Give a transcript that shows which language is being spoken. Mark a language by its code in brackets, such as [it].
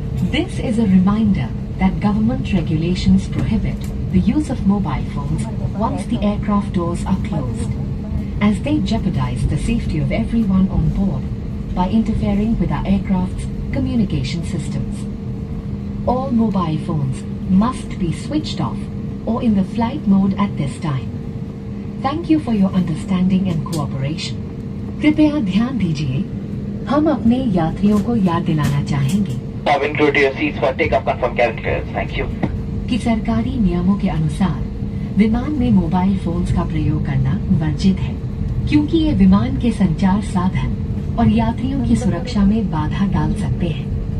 [en] This is a reminder that government regulations prohibit the use of mobile phones once the aircraft doors are closed, as they jeopardize the safety of everyone on board by interfering with our aircraft's communication systems. All mobile phones must be switched off or in the flight mode at this time. Thank you for your understanding and cooperation. [hi] कृपया ध्यान दीजिए, हम अपने यात्रियों को याद दिलाना चाहेंगे [en] Cabin crew to your seats for takeoff confirm cabin clearance. Thank you. [hi] कि सरकारी नियमों के अनुसार विमान में मोबाइल फोन्स का प्रयोग करना वर्जित है, क्योंकि ये विमान के संचार साधन और यात्रियों की सुरक्षा में बाधा डाल सकते हैं।